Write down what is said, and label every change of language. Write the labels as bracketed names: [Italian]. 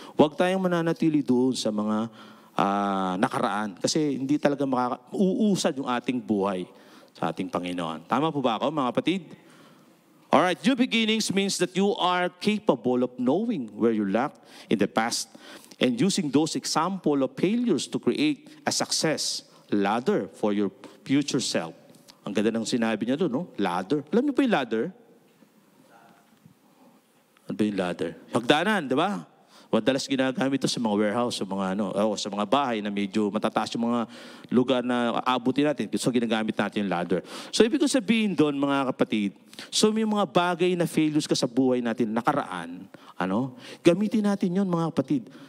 [Filipino] Huwag tayong mananatili doon sa mga nakaraan. Kasi hindi talaga uusad yung ating buhay sa ating Panginoon. Tama po ba ako, mga kapatid? [English] Alright, new beginnings means that you are capable of knowing where you lacked in the past and using those example of failures to create a success ladder for your future self. [Filipino] Ang ganda ng sinabi niya doon, no? Ladder. Alam niyo po yung ladder? Ano ba yung ladder? Hagdanan, di ba? Madalas ginagamit ito sa mga warehouse, sa mga sa mga bahay na medyo matataas yung mga lugar na aabutin natin. So ginagamit natin yung ladder. So ibig ko sabihin doon, mga kapatid, so may mga bagay na failures ka sa buhay natin nakaraan, gamitin natin yon, mga kapatid.